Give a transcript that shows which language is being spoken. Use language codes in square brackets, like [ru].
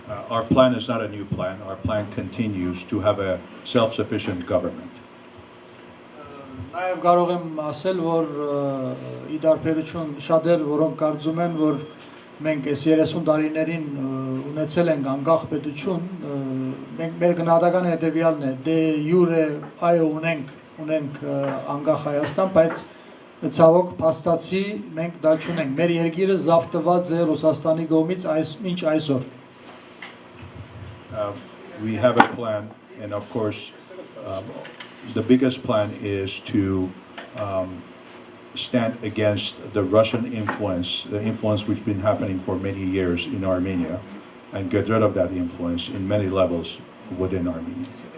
[en] Our plan is not a new plan. Our plan continues to have a self-sufficient government. [hy] Նաև կարող եմ ասել, որ ի դարբերություն շատեր, որոնք կարծում են, որ մենք այս 30 տարիներին ունեցել ենք անկախ պետություն, մենք մեր գնահատականը հետևյալն է, դե յուրե այո ունենք անկախ Հայաստան, բայց ցավոք փաստացի մենք դա չունենք։ Մեր երկիրը զավթված է Ռուսաստանի կողմից մինչ այսօր։ [en] We have a plan, and of course, the biggest plan is to stand against the Russian influence, the influence which has been happening for many years in Armenia, and get rid of that influence in many levels within Armenia.